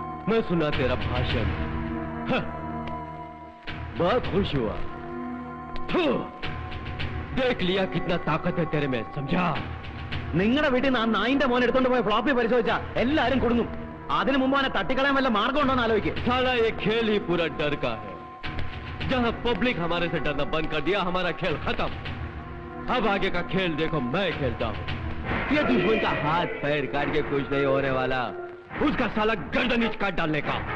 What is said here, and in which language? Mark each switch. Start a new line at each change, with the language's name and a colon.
Hindi: मैं सुना तेरा भाषण, बहुत खुश हुआ. देख लिया कितना ताकत है तेरे में, समझा?
Malayalam: നിങ്ങളുടെ വീട്ടിൽ നിന്ന് ആ നായിന്റെ മോൻ എടുത്തോണ്ട് പോയ ഫ്ലോപ്പി പരിശോധിച്ചാ എല്ലാരും കൊടുങ്ങും. അതിനു മുമ്പ് അവനെ തട്ടിക്കളയാൻ വല്ല മാർഗം ഉണ്ടോ എന്ന് ആലോചിക്കും.
Hindi: साला ये खेल ही पूरा डर का है. जहां पब्लिक हमारे से डरना बंद कर दिया, हमारा खेल खत्म. अब आगे का खेल देखो मैं खेलता हूं. ये दुश्मन का हाथ पैर काट के कुछ नहीं होने वाला, उसका साला गर्दन ही काट डालने का.